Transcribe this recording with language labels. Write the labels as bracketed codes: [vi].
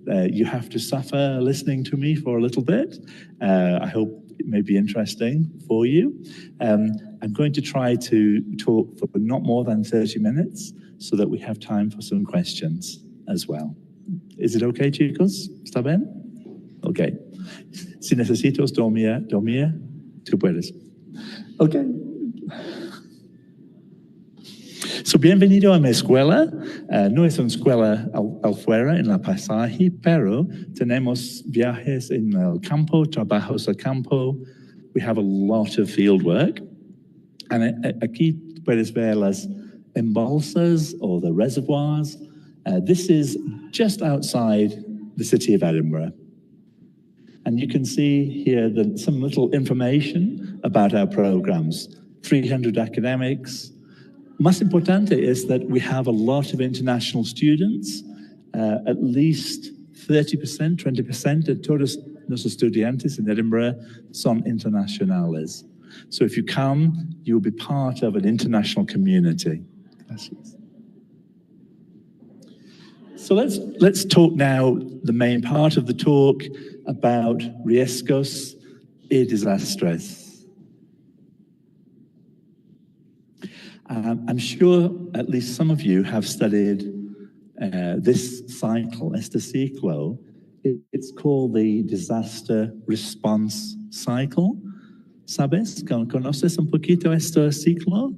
[en] You have to suffer listening to me for a little bit. I hope it may be interesting for you. I'm going to try to talk for not more than 30 minutes so that we have time for some questions as well. Is it okay, chicos? ¿Está bien? Okay. [es] Si necesitas dormir, tú puedes. Okay. So, bienvenido a mi escuela. No es una escuela afuera en la paisaje, pero tenemos viajes en el campo, trabajos al campo. [en] We have a lot of field work. [es] And aquí puedes ver las embalsas or the reservoirs [en] This is just outside the city of Edinburgh. And you can see here some little information about our programs. 300 academics. Más importante is that we have a lot of international students. [es] At least 30%, 20% de todos los estudiantes in Edinburgh son internacionales. [en] So if you come, you'll be part of an international community. Gracias. So let's talk now, the main part of the talk, about riesgos y desastres. I'm sure at least some of you have studied this cycle, este ciclo. It's called the disaster response cycle. [es] ¿Sabes? ¿Conoces un poquito este ciclo?